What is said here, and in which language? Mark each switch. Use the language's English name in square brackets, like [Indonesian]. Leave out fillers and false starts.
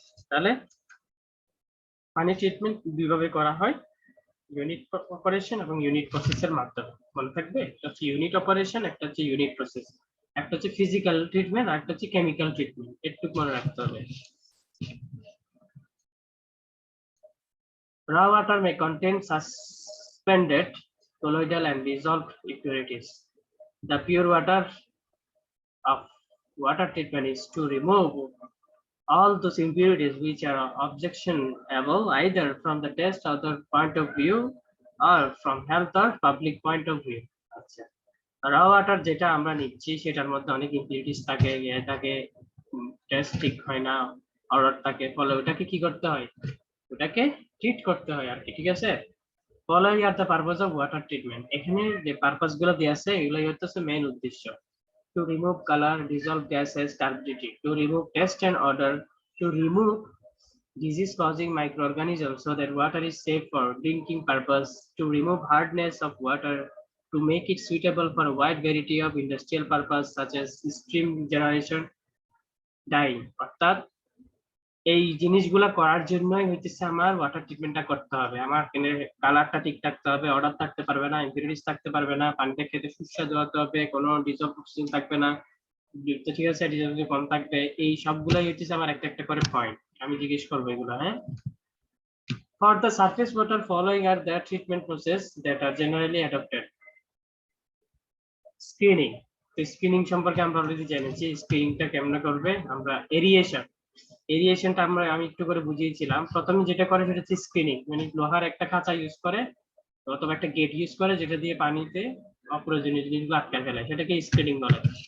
[Bangla] তাহলে পানি ট্রিটমেন্ট দুইভাবে করা হয়, ইউনিট অপারেশন এবং ইউনিট প্রসেসের মাধ্যমে। মনে থাকবে, একটা হচ্ছে ইউনিট অপারেশন, একটা হচ্ছে ইউনিট প্রসেস। একটা হচ্ছে ফিজিক্যাল ট্রিটমেন্ট আর একটা হচ্ছে কেমিক্যাল ট্রিটমেন্ট, একটু মনে রাখতে হবে। [English] Raw water may contain suspended colloidal and dissolved impurities. The pure water of water treatment is to remove all those impurities which are objectionable either from the taste or the point of view or from health or public point of view. [Bangla] আচ্ছা, র water যেটা আমরা নিচ্ছি সেটার মধ্যে অনেক impurities থাকে, থাকে টেস্ট ঠিক হয় না, অর্ডার থাকে, ফলে ওটাকে কি করতে হয়, ওটাকে ট্রিট করতে হয় আর কি। ঠিক আছে, [English] following are the purpose of water treatment, [Bangla] এখানে যে পারপাস গুলো দেওয়া আছে এগুলোই হচ্ছে মেইন উদ্দেশ্য। [English] To remove color, dissolve gases, turbidity, to remove taste and odor, to remove disease-causing microorganisms so that water is safe for drinking purpose, to remove hardness of water, to make it suitable for a wide variety of industrial purpose such as steam generation, dyeing. [Bangla] অর্থাৎ এই জিনিসগুলা করার জন্যই হইতেছে আমার water ট্রিটমেন্টটা করতে হবে। আমার কালারটা ঠিক থাকতে হবে, অর্ডার থাকতে পারবে না, ইম্পিউরিটিস থাকতে পারবে না, পানিটা খেতে সুস্বাদু হতে হবে, কোনো ডিজলভ অক্সিজেন থাকবে না, ঠিক আছে, ডিজলভ কম থাকবে। এই সবগুলাই হইতেছে আমার একটা একটা করে পয়েন্ট, আমি জিজ্ঞেস করবো এগুলো। [English] হ্যাঁ, for the surface water following are the treatment process that are generally adopted. [Bangla] Screening, screening সম্পর্কে আমরা অলরেডি জেনেছি, স্ক্রিনিংটা কেমন করবে আমরা। এরিয়েশন, এরিয়েশনটা আমি একটু করে বুঝিয়েছিলাম। প্রথমে যেটা করে সেটা হচ্ছে স্ক্রিনিং, মানে লোহার একটা খাঁচা ইউজ করে অথবা একটা গেট ইউজ করে যেটা দিয়ে পানিতে অপ্রয়োজনীয় জিনিসগুলো আটকে ফেলে, সেটাকে স্ক্রিনিং বলে।